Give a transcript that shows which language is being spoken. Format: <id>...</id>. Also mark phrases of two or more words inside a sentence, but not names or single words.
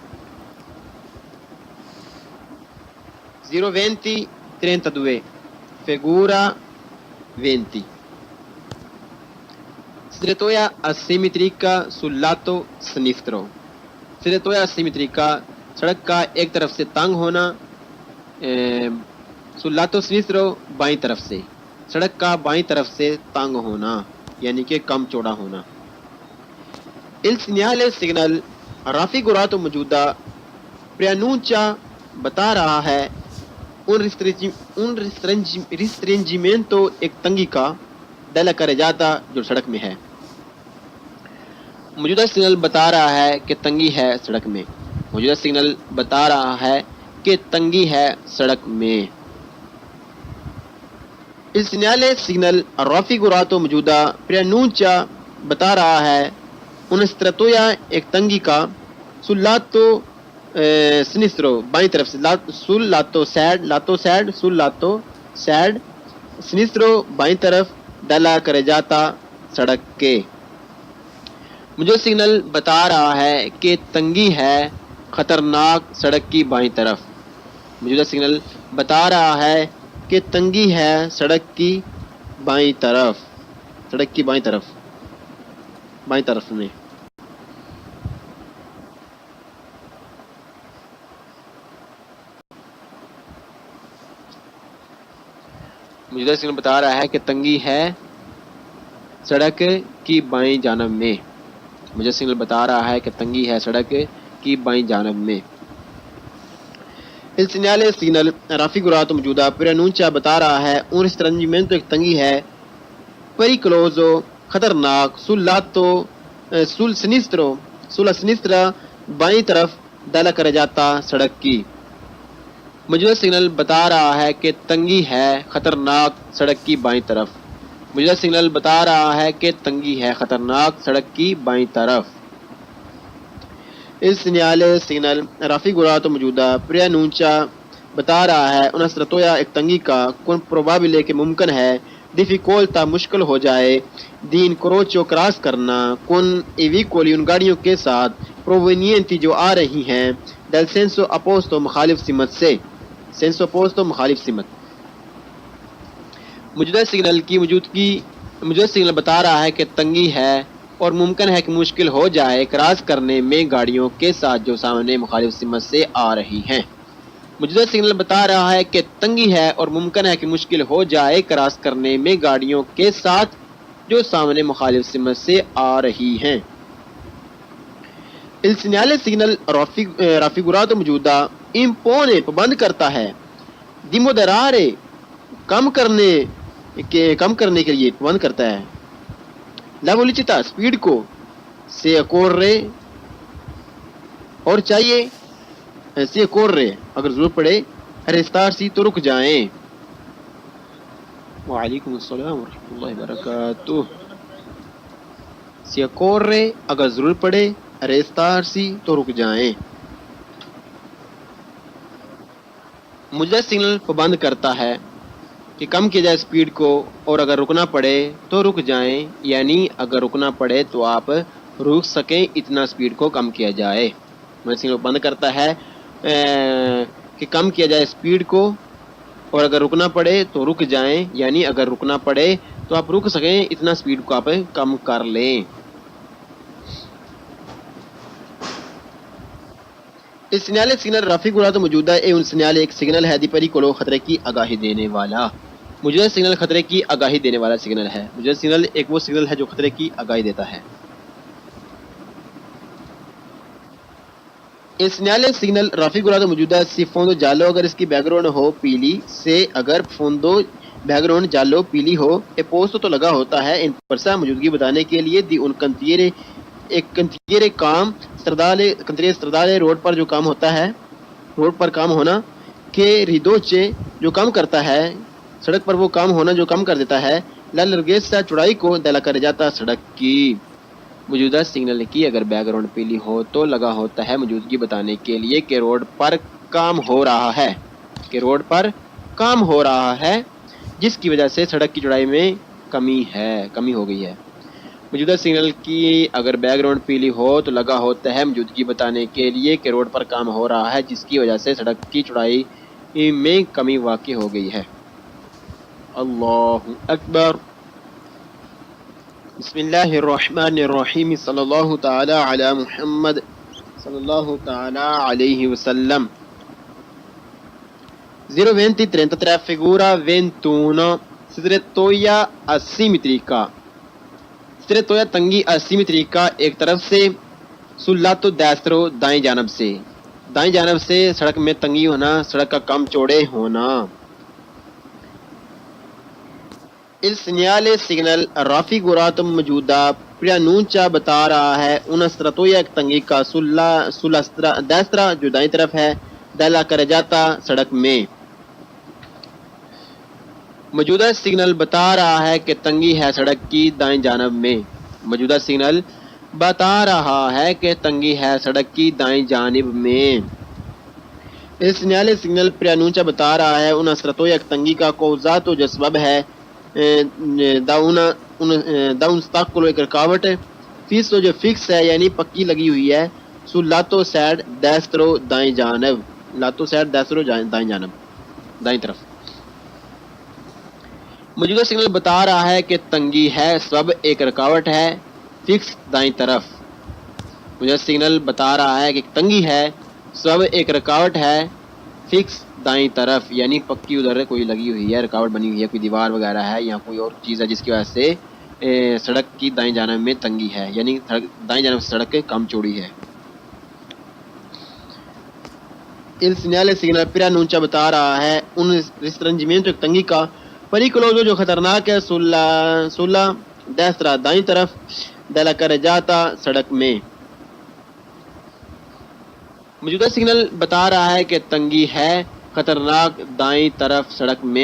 <it>0:20:32 Figura 20. Stretoia asimmetrica sul lato sinistro. Stretoia asimmetrica</it> <ur>سڑک کا ایک طرف سے تنگ ہونا،</ur> <it>sul lato sinistro</it> <ur>بائیں طرف سے، سڑک کا بائیں طرف سے تنگ ہونا یعنی کہ کم چوڑا ہونا۔</ur> <it>Il segnale signal raffigurato</it> <ur>موجودہ preannuncia بتا رہا ہے</ur> <it>un restringimento</it> <ur>ایک تنگی کا</ur> <it>della carreggiata</it> <ur>جو سڑک میں ہے۔ موجودہ سگنل بتا رہا ہے کہ تنگی ہے سڑک میں، موجودہ سگنل بتا رہا ہے کہ تنگی ہے سڑک میں۔</ur> <it>Il segnale signal raffigurato</it> <ur>موجودہ preannuncia بتا رہا ہے</ur> <it>un strettoia</it> <ur>ایک تنگی کا</ur> <it>sul lato sinistro</it> <ur>بائیں طرف سے،</ur> <it>sul lato side sul lato side sinistro</it> <ur>بائیں طرف</ur> <it>della carreggiata</it> <ur>سڑک کے۔ مجھے سگنل بتا رہا ہے کہ تنگی ہے خطرناک سڑک کی بائیں طرف۔ موجودہ سگنل بتا رہا ہے کہ تنگی ہے سڑک کی بائیں طرف، سڑک کی بائیں طرف میں۔ موجودہ سگنل بتا رہا ہے کہ تنگی ہے سڑک کی بائیں جانب میں۔ موجودہ سگنل بتا رہا ہے کہ تنگی ہے سڑک کی بائیں جانب میں۔</ur> <it>Il segnale signal raffigurato</it> <ur>موجودہ پرانونچا بتا رہا ہے</ur> <it>un restringimento</it> <ur>ایک تنگی ہے pericoloso خطرناک</ur> <it>sul lato sulla sinistra</it> <ur>بائیں طرف</ur> <it>dalla carreggiata</it> <ur>سڑک کی۔ موجودہ سگنل بتا رہا ہے کہ تنگی ہے خطرناک سڑک کی بائیں طرف۔ موجودہ سگنل بتا رہا ہے کہ تنگی ہے خطرناک سڑک کی بائیں طرف۔</ur> <it>Il segnale signal raffigurato</it> <ur>موجودہ preannuncia بتا رہا ہے</ur> <it>una strettoia</it> <ur>ایک تنگی کا</ur> <it>con probabile</it> <ur>کہ ممکن ہے difficoltà مشکل ہو جائے</ur> <it>di incrocio</it> <ur>کراس کرنا</ur> <it>con i veicoli</it> <ur>ان گاڑیوں کے ساتھ provenienti جو آ رہی ہیں</ur> <it>dal senso opposto</it> <ur>مخالف سمت سے،</ur> <it>senso opposto</it> <ur>مخالف سمت۔ موجودہ سگنل بتا رہا ہے کہ تنگی ہے اور ممکن ہے کہ مشکل ہو جائے کراس کرنے میں گاڑیوں کے ساتھ جو سامنے مخالف سمت سے آ رہی ہیں۔ موجودہ سگنل بتا رہا ہے کہ تنگی ہے اور ممکن ہے کہ مشکل ہو جائے کراس کرنے میں گاڑیوں کے ساتھ جو سامنے مخالف سمت سے آ رہی ہیں۔</ur> <it>Il segnale signal raffigurato</it> <ur>موجودہ impone پابند کرتا ہے</ur> <it>di moderare</it> <ur>کم کرنے کے لیے پابند کرتا ہے</ur> <it>la velocità</it> <ur>سپیڈ کو</ur> <it>se occorre</it> <ur>اور چاہیے</ur> <it>se occorre</it> <ur>اگر ضرورت پڑے restarsi تو رک جائیں۔</ur> <ar>وعلیکم السلام ورحمۃ اللہ وبرکاتہ۔</ar> <it>se occorre</it> <ur>اگر ضرورت پڑے restarsi تو رک جائیں۔ موجودہ سگنل پابند کرتا ہے کہ کم کیا جائے سپیڈ کو اور اگر رکنا پڑے تو رک جائیں، یعنی اگر رکنا پڑے تو آپ رک سکیں اتنا سپیڈ کو کم کیا جائے۔ موجودہ سگنل بند کرتا ہے کہ کم کیا جائے سپیڈ کو اور اگر رکنا پڑے تو رک جائیں، یعنی اگر رکنا پڑے تو آپ رک سکیں اتنا سپیڈ کو آپ کم کر لیں۔</ur> <it>Il segnale signal raffigurato</it> <ur>موجودہ</ur> <it>un segnale</it> <ur>ایک سگنل ہے</ur> <it>di pericolo</it> <ur>خطرے کی آگاہی دینے والا۔ موجودہ سگنل خطرے کی آگاہی دینے والا سگنل ہے۔ موجودہ سگنل ایک وہ سگنل ہے جو خطرے کی آگاہی دیتا ہے۔</ur> <it>Il segnale signal raffigurato</it> <ur>موجودہ</ur> <it>si fondo giallo</it> <ur>اگر اس کی بیک گراؤنڈ ہو پیلی سے اگر fondo بیک گراؤنڈ giallo پیلی ہو</ur> <it>e posto</it> <ur>تو لگا ہوتا ہے ان پرسا موجودگی بتانے کے لیے</ur> <it>di un cantiere</it> <ur>ایک کنتیرے کام stradale روڈ پر جو کام ہوتا ہے، روڈ پر کام ہونا کہ ریدوچے جو کام کرتا ہے، سڑک پر وہ کام ہونا جو کم کر دیتا ہے</ur> <it>la larghezza</it> <ur>چوڑائی کو</ur> <it>della carreggiata</it> <ur>سڑک کی۔ موجودہ سگنل کی اگر بیک گراؤنڈ پیلی ہو تو لگا ہوتا ہے موجودگی بتانے کے لیے کہ روڈ پر کام ہو رہا ہے، جس کی وجہ سے سڑک کی چوڑائی میں کمی ہو گئی ہے۔ موجودہ سگنل کی اگر بیک گراؤنڈ پیلی ہو تو لگا ہوتا ہے موجودگی بتانے کے لیے کہ روڈ پر کام ہو رہا ہے، جس کی وجہ سے سڑک کی چوڑائی میں کمی واقع ہو گئی ہے۔</ur> <ar>اللہ اکبر۔ بسم اللہ الرحمن الرحیم، صلی اللہ تعالی علی محمد صلی اللہ تعالی علیہ وسلم۔</ar> <it>02033 figura 21 strettoia asimmetrica۔</it> <ur>strettoia تنگی asimmetrica ایک طرف سے</ur> <it>sul lato destro</it> <ur>دائیں جانب سے سڑک میں تنگی ہونا، سڑک کا کم چوڑے ہونا۔</ur> <it>Il segnale signal raffigurato</it> <ur>موجودہ preannuncia بتا رہا ہے</ur> <it>una strettoia</it> <ur>ایک تنگی کا</ur> <it>sulla destra</it> <ur>جو دائیں طرف ہے</ur> <it>della carreggiata</it> <ur>سڑک میں۔ موجودہ سگنل بتا رہا ہے کہ تنگی ہے سڑک کی دائیں جانب میں۔ موجودہ سگنل بتا رہا ہے کہ تنگی ہے سڑک کی دائیں جانب میں۔ اس segnale سگنل preannuncia بتا رہا ہے</ur> <it>una strettoia</it> <ur>ایک تنگی کا causato جو سبب ہے</ur> <it>da un ostacolo</it> <ur>ایک رکاوٹ، fisso جو فکس ہے یعنی پکی لگی ہوئی ہے،</ur> <it>sul lato side destro</it> <ur>دائیں جانب۔ لاتو سائڈ دائیں دائیں جانب دائیں طرف. موجودہ سگنل بتا رہا ہے کہ تنگی ہے سبب ایک رکاوٹ ہے فکس دائیں طرف. موجودہ سگنل بتا رہا ہے کہ تنگی ہے سبب ایک رکاوٹ ہے فکس دائیں طرف، یعنی پکی ادھر کوئی لگی ہوئی ہے، رکاوٹ بنی ہوئی ہے، کوئی دیوار وغیرہ ہے یا کوئی اور چیز ہے جس کی وجہ سے سڑک کی دائیں جانب میں تنگی ہے، یعنی دائیں جانب سڑک کم چوڑی ہے.</ur> <it>Il segnale segnale preannuncia</it> <ur>بتا رہا ہے</ur> <it>un restringimento</it> <ur>ایک تنگی کا pericoloso جو خطرناک ہے</ur> <it>sulla destra</it> <ur>دائیں طرف</ur> <it>della carreggiata</it> <ur>سڑک میں. موجودہ سگنل بتا رہا ہے کہ تنگی ہے خطرناک دائیں طرف سڑک میں.</ur>